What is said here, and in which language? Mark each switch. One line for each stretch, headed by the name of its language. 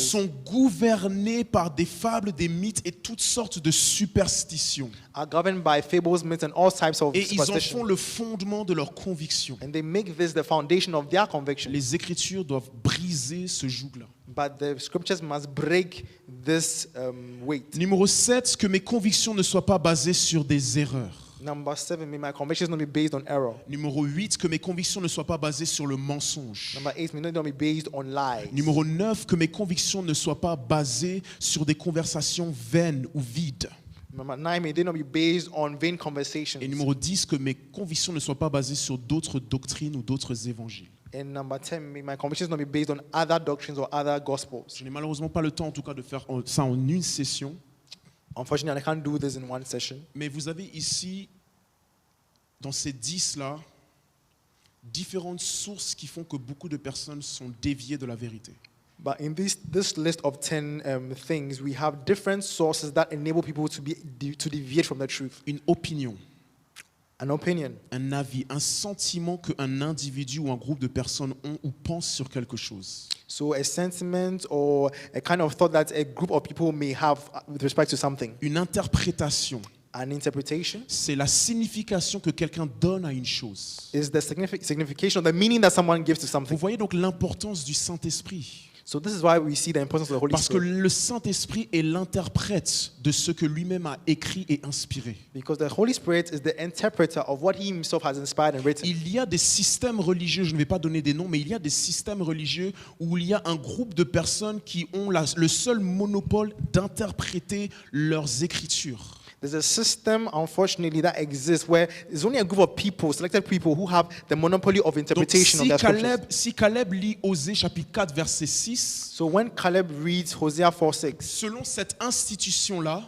French: sont gouvernés par des fables, des mythes et toutes sortes de superstitions.
English: are governed by fables, myths, and all types of
French: Et ils en font
English: superstition.
French: le fondement de leurs convictions.
English: And they make this the foundation of their conviction.
French: Les Écritures doivent briser ce joug-là.
English: But the scriptures must break this weight.
French: Numéro 7, que mes convictions ne soient pas basées sur des erreurs.
English: Number 7, may my convictions not be based on error.
French: Numéro 8, que mes convictions ne soient pas basées sur le mensonge.
English: Number 8, may not be based on lies.
French: Numéro 9, que mes convictions ne soient pas basées sur des conversations vaines ou vides.
English: Number 9, may they not be based on vain conversations.
French: Et numéro 10, que mes convictions ne soient pas basées sur d'autres doctrines ou d'autres évangiles.
English: And number 10, may my convictions not be based on other doctrines or other gospels.
French: Je n'ai malheureusement pas le temps, en tout cas, de faire ça en une session.
English: Unfortunately, I can't do this in one session.
French: Mais vous avez ici, dans ces 10-là, différentes sources qui font que beaucoup de personnes sont déviées de la vérité.
English: But in this list of 10 things, we have different sources that enable people to deviate from the truth.
French: Une opinion,
English: An opinion,
French: un avis, un sentiment qu'un individu ou un groupe de personnes ont ou pensent sur quelque chose.
English: so a sentiment or a kind of thought that a group of people may have with respect to something.
French: Une interprétation,
English: An interpretation
French: c'est la signification que quelqu'un donne à une chose.
English: is the signification or the meaning that someone gives to
French: Vous
English: something.
French: voyez donc l'importance du Saint-Esprit.
English: So this is why we see the importance of the Holy
French: Parce que
English: Spirit.
French: le Saint-Esprit est l'interprète de ce que lui-même a écrit et inspiré.
English: Because the Holy Spirit is the interpreter of what he himself has inspired and written.
French: Il y a des systèmes religieux, je ne vais pas donner des noms, mais il y a des systèmes religieux où il y a un groupe de personnes qui ont le seul monopole d'interpréter leurs écritures.
English: There's a system, unfortunately, that exists where there's only a group of people, selected people, who have the monopoly of
French: Donc
English: interpretation of their scriptures.
French: si Caleb lit Osée chapitre 4 verset 6,
English: So when Caleb reads Hosea 4:6,
French: selon cette institution-là,